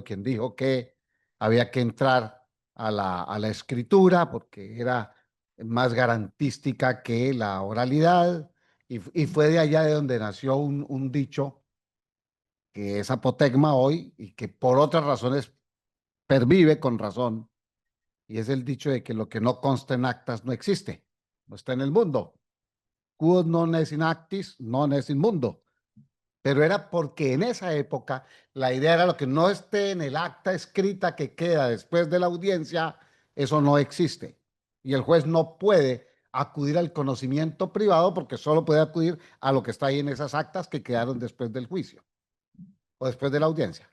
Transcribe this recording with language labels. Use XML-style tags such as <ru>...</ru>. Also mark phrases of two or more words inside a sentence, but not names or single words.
<es>quien dijo que había que entrar a la escritura porque era más garantística que la oralidad y fue de allá de donde nació un dicho que es apotegma hoy y que por otras razones pervive con razón, y es el dicho de que lo que no consta en actas no existe, no está en el mundo.</es> <la>Quod non est in actis, non est in mundo.</la> <es>Pero era porque en esa época la idea era lo que no esté en el acta escrita que queda después de la audiencia, eso no existe. Y el juez no puede acudir al conocimiento privado porque solo puede acudir a lo que está ahí en esas actas que quedaron después del juicio o después de la audiencia.</es>